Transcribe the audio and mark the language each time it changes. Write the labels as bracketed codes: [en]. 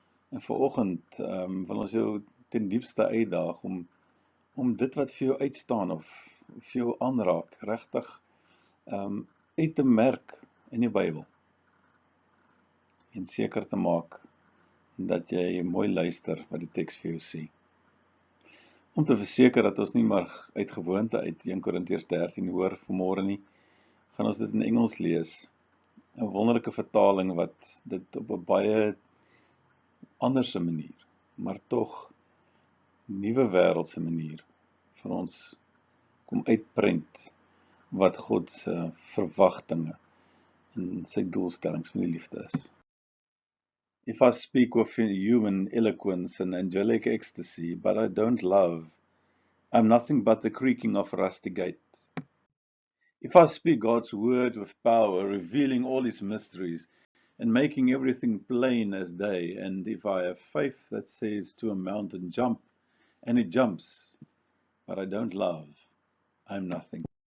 [af] En vanoggend wil ons jou ten diepste uitdaag om dit wat vir jou uitstaan of vir jou aanraak, regtig uit te merk in die Bybel. En seker te maak dat jy mooi luister wat die teks vir jou sê. Om te verseker dat ons nie maar uit gewoonte uit 1 Korintiërs 13 hoor vanmôre nie, gaan ons dit in Engels lees. 'n wonderlike vertaling wat dit op 'n baie anderse manier, maar tog nuwe wêreldse manier vir ons kom uitprent wat God se verwagtinge en sy doelstellings van die liefde is. [en] If I speak with human eloquence and angelic ecstasy, but I don't love, I'm nothing but the creaking of a rusty gate. If I speak God's word with power, revealing all His mysteries, and making everything plain as day, and if I have faith that says to a mountain, jump, and it jumps, but I don't love, I'm nothing.